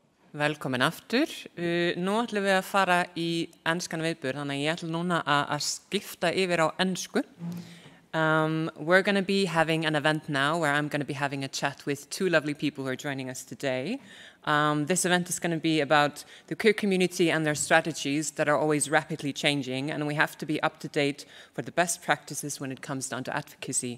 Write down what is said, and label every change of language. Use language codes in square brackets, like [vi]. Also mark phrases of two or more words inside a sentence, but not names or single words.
[is] Velkomin aftur. Nú ætlum við að fara í enskan viðburð, þannig að ég ætla núna að skipta yfir á ensku. [en] We're going to be having an event now where I'm going to be having a chat with two lovely people who are joining us today. This event is going to be about the queer community and their strategies that are always rapidly changing, and we have to be up to date for the best practices when it comes down to advocacy.